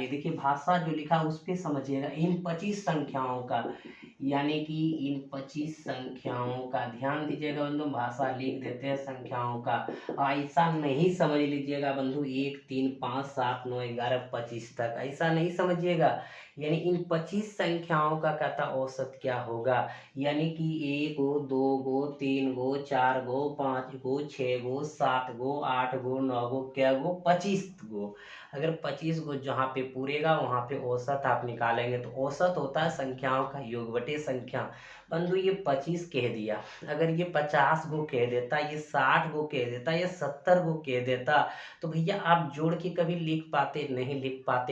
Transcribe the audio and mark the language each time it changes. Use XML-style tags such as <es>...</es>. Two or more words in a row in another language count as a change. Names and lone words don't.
<hi>देखिए भाषा जो लिखा उस पर समझिएगा, इन 25 संख्याओं का, यानी कि इन 25 संख्याओं का ध्यान दीजिएगा बंधु, भाषा लिख देते हैं संख्याओं का। ऐसा नहीं समझ लीजिएगा बंधु 1 3 5 7 9 11 25 तक, ऐसा नहीं समझिएगा। यानी इन 25 संख्याओं का कहता औसत क्या होगा, यानी कि 1 गो 2 गो 3 गो 4 गो 5 गो 6 गो 7 गो 8 गो 9 गो क्या गो 25 गो। अगर 25 गो जहाँ पे पूरेगा वहाँ पे औसत आप निकालेंगे, तो औसत होता है संख्याओं का योग बटे संख्या। बंधु ये 25 कह दिया, अगर ये 50 गो कह देता, ये 60 गो कह देता, ये 70 गो कह देता, तो भैया आप जोड़ के कभी लिख पाते नहीं लिख पाते।</hi>